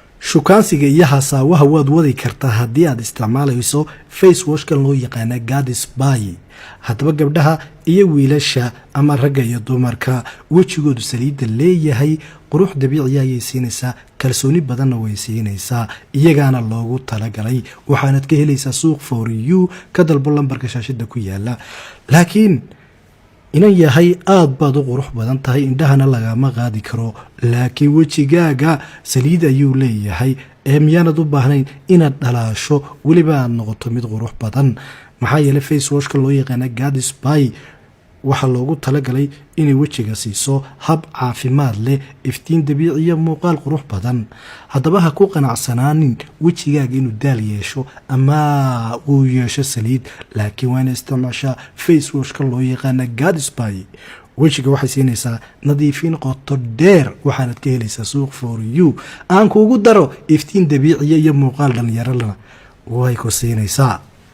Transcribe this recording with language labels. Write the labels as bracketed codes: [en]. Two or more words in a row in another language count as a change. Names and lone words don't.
[so] shukaansiga iyo hasaawaha waad wadi kartaa haddii aad isticmaalayso [en] face washkan [so] loo yaqaana Gadsby. haddaba gabdhaha iyo wiilasha ama ragga iyo dumarka wejigoodu saliidda leeyahay qurux dabiici ayay siinaysaa, kalsooni badanna way siinaysaa, iyagaana loogu talagalay. waxaanad ka helaysaa suuq for you ka dalbo lambarka shaashada ku yaala. laakiin inan yahay aad baad u qurux badan tahay, indhahana lagama qaadi karo, laakiin wejigaaga saliid ayuu leeyahay. miyaanad u baahnayn inaad dhalaasho weliba aad noqoto mid qurux badan. maxaa yeelay [en] face washka [so] loo yaqaana Gadsby waxaa loogu talagalay inay wejiga siiso hab caafimaad leh, iftiin dabiici iyo muuqaal qurux badan. haddaba ha ku qanacsanaanin wejigaaga inuu daal yeesho ama uu yeesho saliid, laakiin waa ina isticmaashaa [en] face washka [so] loo yaqaana Gadsby. wejiga waxay siinaysaa nadiifin qoto dheer, waxaanad ka helaysaa suuq for you. aan kuugu daro iftiin dabiiciya iyo muuqaal dhalinyarana way ku siinaysaa.